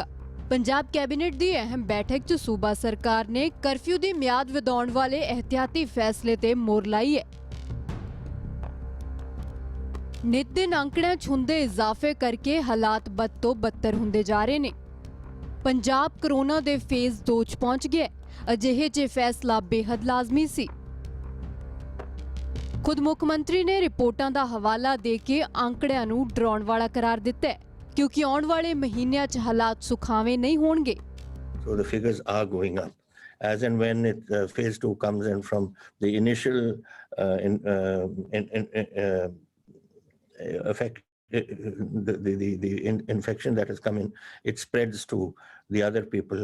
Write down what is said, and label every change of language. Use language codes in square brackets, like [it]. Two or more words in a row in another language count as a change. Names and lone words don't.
[pa] ਪੰਜਾਬ ਕੈਬਨਿਟ ਦੀ ਅਹਿਮ ਬੈਠਕ 'ਚ ਸੂਬਾ ਸਰਕਾਰ ਨੇ ਕਰਫਿਊ ਦੀ ਮਿਆਦ ਵਧਾਉਣ ਵਾਲੇ ਇਹਤਿਆਤੀ ਫੈਸਲੇ ਤੇ ਮੋਹਰ ਲਾਈ ਹੈ। ਨਿਤ ਦਿਨ ਅੰਕੜਿਆਂ 'ਚ ਹੁੰਦੇ ਇਜ਼ਾਫੇ ਕਰਕੇ ਹਾਲਾਤ ਬਦ ਤੋਂ ਬੱਤਰ ਹੁੰਦੇ ਜਾ ਰਹੇ ਨੇ। ਪੰਜਾਬ ਕਰੋਨਾ ਦੇ ਫੇਜ਼ 2 'ਚ ਪਹੁੰਚ ਗਿਆ। ਅਜਿਹੇ 'ਚ ਫੈਸਲਾ ਬੇहद ਲਾਜ਼ਮੀ ਸੀ। ਖੁਦ ਮੁੱਖ ਮੰਤਰੀ ਨੇ ਰਿਪੋਰਟਾਂ ਦਾ ਹਵਾਲਾ ਦੇ ਕੇ ਅੰਕੜਿਆਂ ਨੂੰ ਡਰਾਉਣ ਵਾਲਾ ਕਰਾਰ ਦਿੱਤਾ ਹੈ, ਕਿਉਂਕਿ ਆਉਣ ਵਾਲੇ ਮਹੀਨਿਆਂ 'ਚ ਹਾਲਾਤ ਸੁਖਾਵੇਂ ਨਹੀਂ ਹੋਣਗੇ। [en] So the figures are going up as and when phase 2 comes in from the initial effect. Infection that has come in, it spreads to the other people.